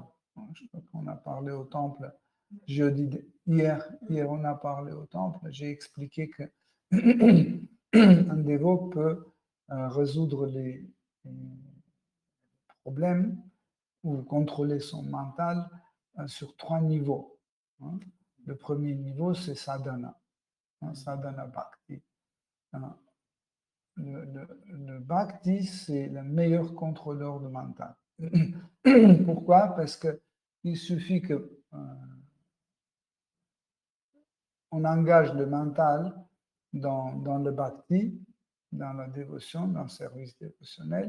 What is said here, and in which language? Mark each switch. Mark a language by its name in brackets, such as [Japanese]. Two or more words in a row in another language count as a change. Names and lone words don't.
[French] Je crois qu'on a parlé au temple hier on a parlé au temple. J'ai expliqué que un dévot peut résoudre les problèmes ou contrôler son mental sur 3 niveaux. Le premier niveau, c'est [Sanskrit] sadhana, sadhana bhakti. [French] Le bhakti, c'est le meilleur contrôleur de mental. Pourquoi? Parce qu'il suffit que on engage le mental dans le bhakti, dans la dévotion, dans le service dévotionnel.